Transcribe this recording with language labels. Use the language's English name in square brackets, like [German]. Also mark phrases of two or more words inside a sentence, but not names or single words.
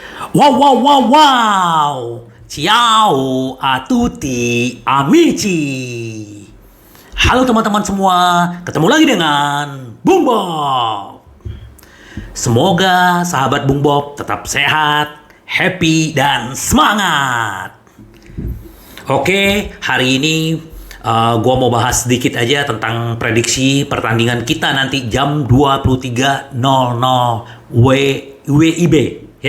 [Italian] Wow, wow, wow, wow. Ciao a tutti amici. [Indonesian] Halo teman-teman semua, ketemu lagi dengan Bung Bob. Semoga sahabat Bung Bob tetap sehat, happy, dan semangat. Oke, hari ini gua mau bahas sedikit aja tentang prediksi pertandingan kita nanti jam 23.00 WIB ya.